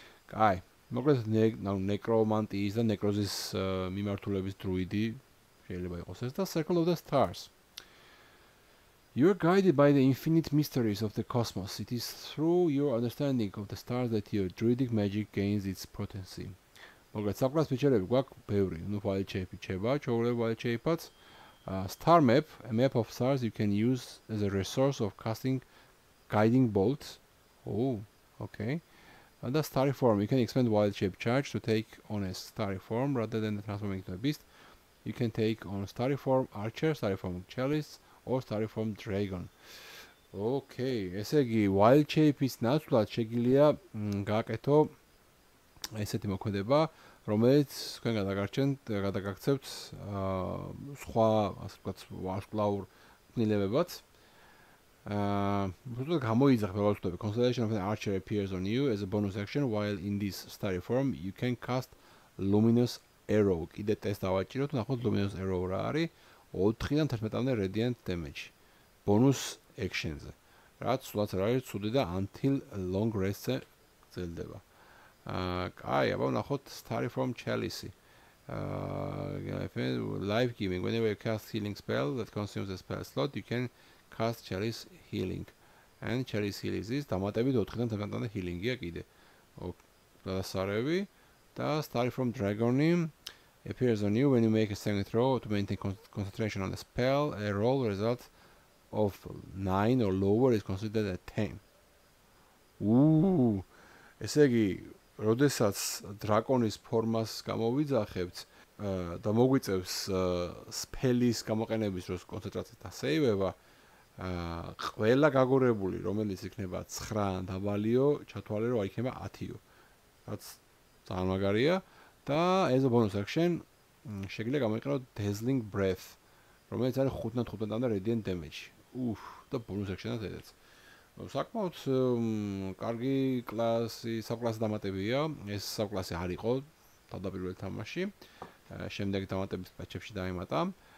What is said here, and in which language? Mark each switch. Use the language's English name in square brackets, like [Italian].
[Georgian] კაი, მოკლედ necromantis და necrosis მიმართულების დრუიდი შეიძლება იყოს ეს და Circle of the Stars. [English] You are guided by the infinite mysteries of the cosmos. It is through your understanding of the stars that your druidic magic gains its potency. [Georgian] მოკლედ subclass feature-ები გვაქვს ბევრი, ну wild shape ჩება, ჩვეულებრივ wild shape-აც. [English] Star map, a map of stars you can use as a resource of casting guiding bolts. Oh, okay. And the starry form, you can expend wild shape charge to take on a starry form rather than transforming into a beast. You can take on starry form archer, starry form chalice, or starry form dragon. [Georgian] Okay, ესე იგი wild shape-ის ნაცვლად შეგიძლია გააკეთო ესეთი მოქმედება, რომელიც თქვენ გადაგაქცევთ სხვა, ასე ვთქვათ, ვარსკვლავურ ქმნილებებად. გამოიძახ როგორც ვთქვი, [English] constellation of an archer appears on you as a bonus action while in this starry form you can cast luminous arrow. [Georgian] კიდე ტესტ დავაჭიროთ, ნახოთ luminous arrow რა არის. 4-დან 11-მდე radiant damage. Bonus action-ზე. რაც სულაც არ არის ცუდი და until long rest-ზე გრძელდება. კაი, აბა ნახოთ starry form chalice. [English] Life giving. Whenever you cast healing spell that consumes a spell slot, you can cast chalice healing. And chalice healing is [Georgian] დამატებით 4-დან 11-მდე [English] healing-ია კიდე. [Georgian] დასარევი და [English] starry form dragon appears on you when you make a saving throw to maintain concentration on the spell. A roll result of 9 or lower is considered a 10. [Georgian] ესე იგი, როდესაც დრაკონის ფორმას გამოვიძახებთ და მოგვიწევს სპელის გამოყენების დროს კონცენტრაცია დასეივება, ყველა გაგორებული, რომელიც იქნება 9 დაბალიო, ჩათვალე რომ იქნება 10-იო. რაც ძალიან მაგარია. და [English] as a bonus action [Georgian] შეგიძლია გამოიყენოთ dazzling breath, რომელიც არის 5-დან 15-მდე radiant damage. და bonus action-ადედაც. საკმაოდ კარგი კლასი, საკლასი დამატებია. ეს საკლასი არ იყო თავდაპირველ თამაში. შემდეგ დამატებით პაჩებში დაემატა.